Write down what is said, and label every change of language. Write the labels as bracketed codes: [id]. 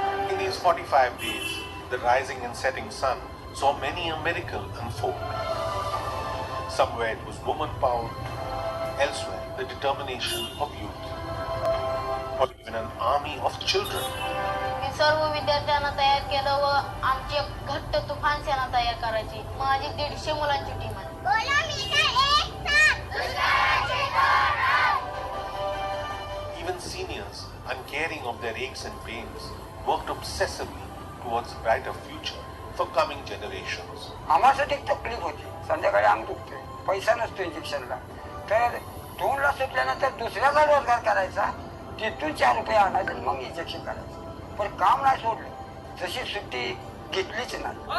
[en] In these 45 days, the rising and setting sun saw many a miracle unfold. Somewhere it was woman power, elsewhere the determination of youth, or even an army of children. [mr] मी सर्व विद्यार्थ्यांना तयार केलं व आमची एक घट्ट तुफान सेना तयार करायची. माझी 150 मुलांची टीम आहे. [en] Even seniors, uncaring of their aches and pains, worked obsessively towards a brighter future for coming generations. [mr] आम्हासाठी तकलीफ होती. संध्याकाळी अंग दुखते, पैसा नसतो इंजेक्शनला, तर 2ला सुटल्यानंतर दुसऱ्याचा रोजगार करायचा, तिथून 4 रुपये आणायचे आणि मग इंजेक्शन करायचं. पण काम नाही सोडलं, जशी सुट्टी घेतलीच नाही.